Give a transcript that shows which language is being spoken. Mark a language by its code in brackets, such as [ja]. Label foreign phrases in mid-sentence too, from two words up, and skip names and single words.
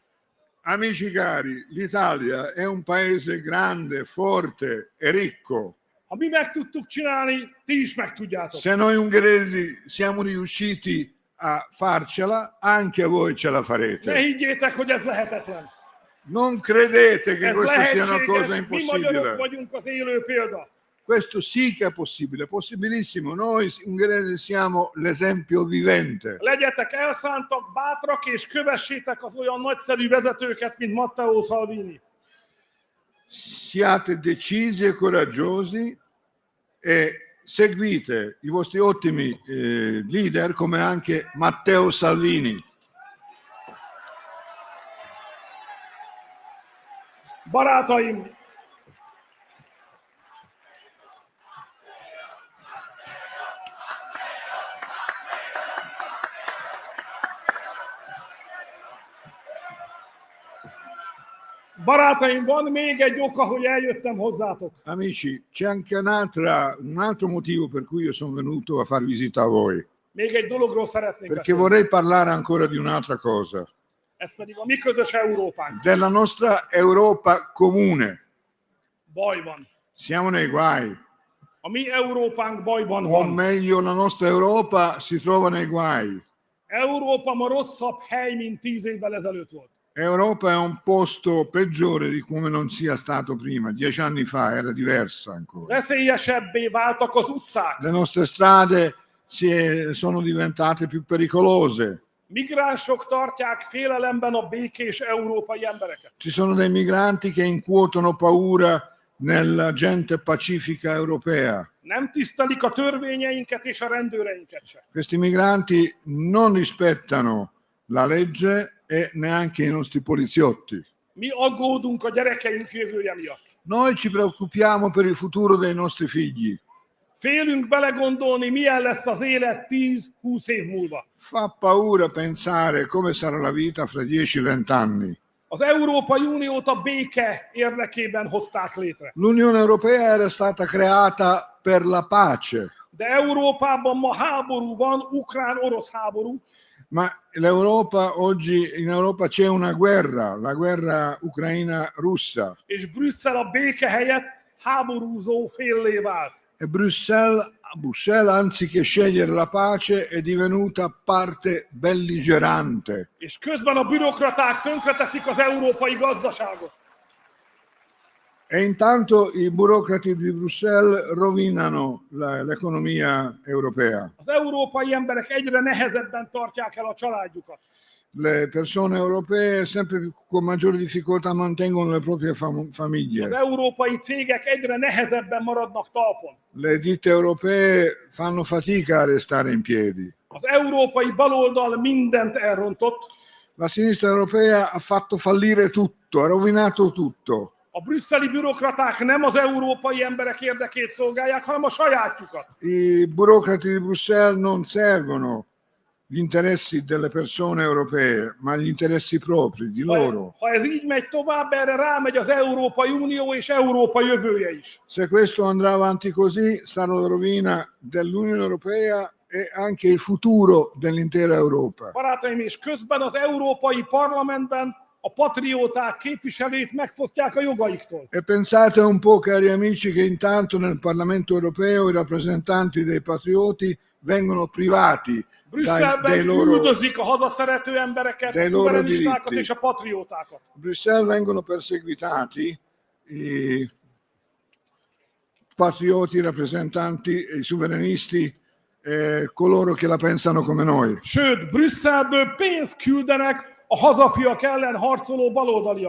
[it] Amici cari, l'Italia è un paese grande, forte e ricco. [hu] Ha mi meg tudtuk csinálni, ti is meg tudjátok. [it] Se noi ungheresi siamo riusciti a farcela, anche voi ce la [hu] Ne [it] farete. [hu] higgyétek, hogy ez lehetetlen. [it] Non credete che [hu] Ez [it] questa sia una cosa [hu] lehetséges, mi magyarok [it] impossibile. [hu] vagyunk az élő példa. [it] Questo sì che è possibile, possibilissimo. Noi ungheresi siamo l'esempio vivente. [hu] Legyetek elszántak, bátrak, és kövessétek az olyan nagyszerű vezetőket, mint Matteo Salvini. [it] Siate decisi e coraggiosi e seguite i vostri ottimi leader come anche Matteo Salvini. [hu] Barátaim, barátaim, van még egy oka, hogy eljöttem hozzátok. [it] Amici, c'è anche un altro motivo per cui io sono venuto a far visita a voi, [hu] Még egy dologról szeretnék [it] perché [hu] beszélni. [it] vorrei parlare ancora di un'altra cosa, [hu] Ez pedig a mi közös Európánk. [it] della nostra Europa comune. [hu] Baj van. [it] Siamo nei guai, [hu] A mi Európánk bajban [it] o [hu] van. [it] meglio la nostra Europa si trova nei guai. [hu] Európa ma rosszabb hely, mint 10 évvel ezelőtt volt. [it] Europa è un posto peggiore di come non sia stato prima. 10 anni fa era diversa ancora. [hu] Veszélyesebbé váltak az utcák. [it] Le nostre strade sono diventate più pericolose. [hu] Migránsok tartják félelemben a békés európai embereket. [it] Ci sono dei migranti che incuotono paura nella gente pacifica europea. [hu] Nem tisztelik a törvényeinket és a rendőreinket sem. [it] Questi migranti non rispettano la legge e neanche i nostri poliziotti. [hu] Mi aggódunk a gyerekeink jövője miatt. [it] Noi ci preoccupiamo per il futuro dei nostri figli. [hu] Félünk belegondolni, milyen lesz az élet 10-20 év múlva. [it] Fa paura pensare come sarà la vita fra 10-20 anni. [hu] Az Európai Uniót a béke érdekében hozták létre. [it] L'Unione Europea era stata creata per la pace, [hu] De Európában ma háború van, ukrán-orosz háború, [it] ma l'Europa oggi, in Europa c'è una guerra, la guerra ucraina-russa, [hu] és Brüsszel a béke helyett háborúzó féllé vált. [it] e Bruxelles, anziché scegliere la pace, è divenuta parte belligerante. [hu] És közben a bürokraták tönkreteszik az európai gazdaságot. [it] E intanto i burocrati di Bruxelles rovinano l'economia europea. [hu] Az európai emberek egyre nehezebben tartják el a családjukat. [it] Le persone europee sempre con maggiori difficoltà mantengono le proprie [hu] Az [it] famiglie. [hu] európai cégek egyre nehezebben maradnak talpon. [it] Le ditte europee fanno fatica a restare in piedi. [hu] Az európai baloldal mindent elrontott. [it] La sinistra europea ha fatto fallire tutto, ha rovinato tutto. [hu] A brüsszeli bürokraták nem az európai emberek érdekét szolgálják, hanem a sajátjukat. [it] I burocrati di Bruxelles non servono gli interessi delle persone europee, ma gli interessi propri di loro. [hu] Ha ez így megy tovább, erre rámegy az Európai Unió és Európa jövője is. [it] Se questo andrà avanti così, sarà la rovina dell'Unione Europea e anche il futuro dell'intera Europa. [hu] Barátaim, és közben az Európai Parlamentben a patrióták képviselőit megfosztják a jogaiktól. [it] E pensate un po', cari amici, che intanto nel Parlamento Europeo i rappresentanti dei patrioti vengono privati [hu] Brüsszelben üldözik a hazaszerető embereket, a szuverenistákat és a patriótákat. [it] Bruxelles vengono perseguitati i patrioti, i rappresentanti, i sovranisti, coloro che la pensano come noi. [hu] Sőt, Brüsszelből pénzt küldenek a hazafiak ellen harcoló baloldaliak.